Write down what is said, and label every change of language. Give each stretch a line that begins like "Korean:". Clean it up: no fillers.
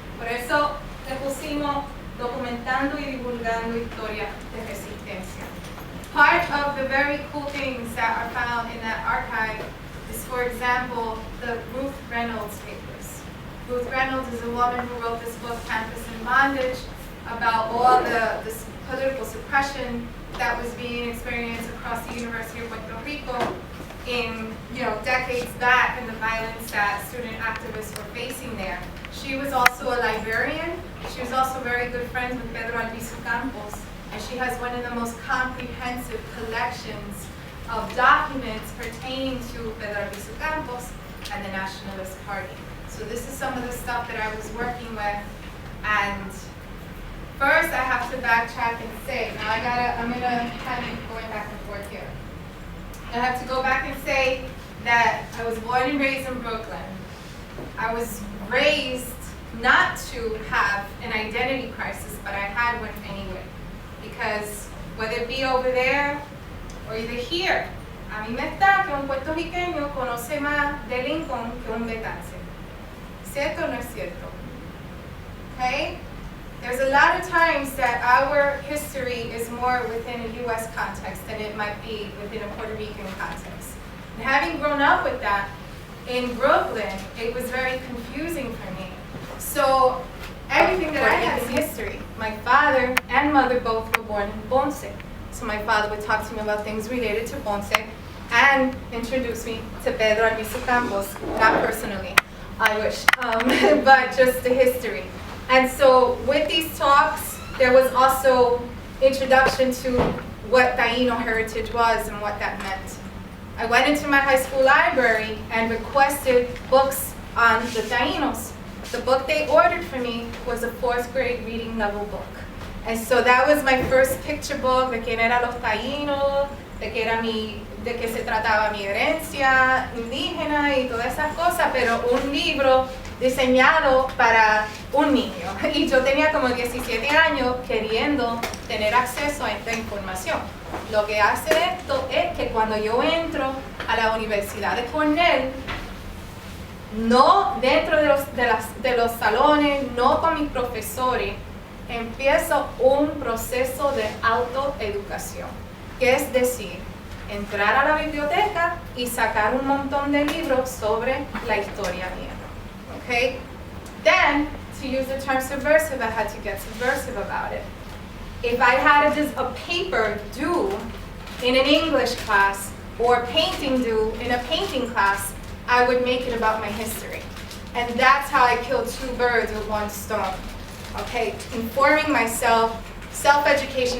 Spanish: Por eso le pusimos documentando y divulgando historia de resistencia.
English: Part of the very cool things that are found in that archive is, for example, the Ruth Reynolds papers. Ruth Reynolds is a woman who wrote this book, Campus in Bondage, about all the political suppression that was being experienced across the University of Puerto Rico in decades back, and the violence that student activists were facing there. She was also a librarian. She was also very good friends with Pedro Albizu Campos, and she has one of the most comprehensive collections of documents pertaining to Pedro Albizu Campos and the Nationalist Party. So this is some of the stuff that I was working with, and first I have to backtrack and say, I'm gonna have you going back and forth here. I have to go back and say that I was born and raised in Brooklyn. I was raised not to have an identity crisis, but I had one anyway. Because whether it be over there or either here,
Spanish: a mí me está que un puertorriqueño conoce más de Lincoln que un betance. ¿Cierto o no es cierto?
English: Okay? There's a lot of times that our history is more within a U.S. context than it might be within a Puerto Rican context. And having grown up with that, in Brooklyn, it was very confusing for me. So everything that I had is history. My father and mother both were born in Ponce. So my father would talk to me about things related to Ponce and introduce me to Pedro Albizu Campos, not personally, I wish, but just the history. And so with these talks, there was also introduction to what Taino heritage was and what that meant. I went into my high school library and requested books on the Tainos. The book they ordered for me was a 4th grade reading level book. And so that was my first picture book
Spanish: de quién eran los Tainos, de que se trataba mi herencia indígena y todas esas cosas, pero un libro diseñado para un niño. Y yo tenía como 17 años queriendo tener acceso a esta información. Lo que hace esto es que cuando yo entro a la Universidad de Cornell, no dentro de los salones, no con mis profesores, empiezo un proceso de autoeducación, que es decir, entrar a la biblioteca y sacar un montón de libros sobre la historia mía.
English: Okay? Then, to use the term subversive, I had to get subversive about it. If I had a paper due in an English class or painting due in a painting class, I would make it about my history. And that's how I killed 2 birds with 1 stone. Okay, informing myself, self-education.